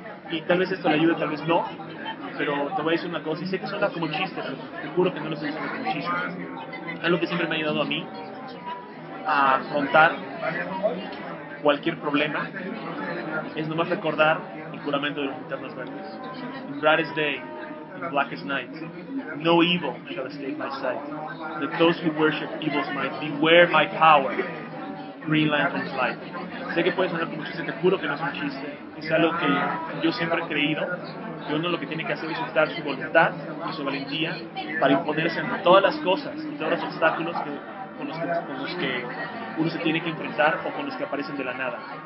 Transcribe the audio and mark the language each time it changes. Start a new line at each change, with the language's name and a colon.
Spanish: Y tal vez esto le ayude, tal vez no. Pero te voy a decir una cosa, y sé que suena como chiste, pero te juro que no lo estoy diciendo como chiste. Algo que siempre me ha ayudado a mí a afrontar cualquier problema es nomás recordar el juramento de las linternas verdes.
English: In brightest day, in blackest night, no evil shall escape my sight. Let those who worship evil's might beware my power. Green Lantern's Light.
Spanish: Sé que puede sonar como un chiste, te juro que no es un chiste. Es algo que yo siempre he creído, que uno lo que tiene que hacer es usar su voluntad y su valentía para imponerse ante todas las cosas y todos los obstáculos que, con los que uno se tiene que enfrentar o con los que aparecen de la nada.